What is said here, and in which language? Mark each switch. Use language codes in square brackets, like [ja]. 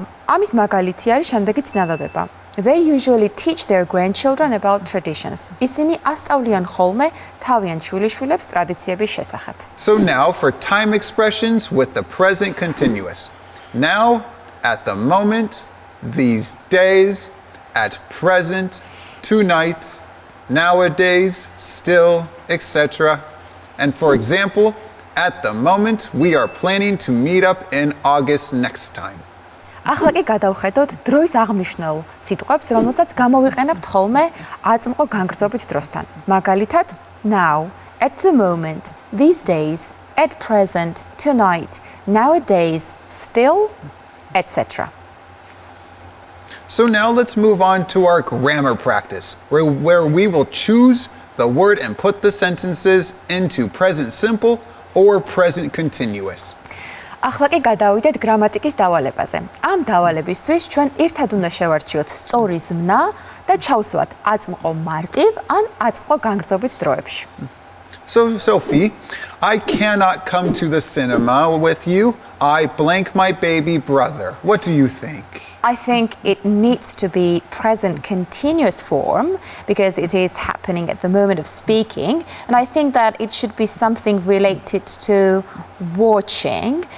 [ka] ამის მაგალითი არის შემდეგი წინადადება. [en] They usually teach their grandchildren about traditions. [ka] ისინი ასწავლიან ხოლმე თავიანთ შვილიშვილებს ტრადიციების შესახებ. [en] So now for time expressions with the present continuous. Now, at the moment, these days, at present, tonight, nowadays, still, etc. And for example, at the moment, we are planning to meet up in August next time. [ka] ახლა კი გადავხედოთ დროის აღნიშნულ სიტყვებს, რომელსაც გამოვიყენებთ ხოლმე აწმყო განგრძობით დროსთან. [en] მაგალითად, now, at the moment, these days, at present, tonight, nowadays, still, etc. So now let's move on to our grammar practice, where we will choose the word and put the sentences into present simple or present continuous. [ka] ახლა კი გადავიდეთ გრამატიკის დავალებაზე. ამ დავალებისთვის ჩვენ ერთად უნდა შევარჩიოთ სწორი ზმნა და ჩავსვათ აწმყო მარტივ ან აწმყო განგრძობით დროებში. [en] So, Sophie, I cannot come to the cinema with you. I blank my baby brother. What do you think? I think it needs to be present continuous form because it is happening at the moment of speaking, and I think that it should be something related to watching.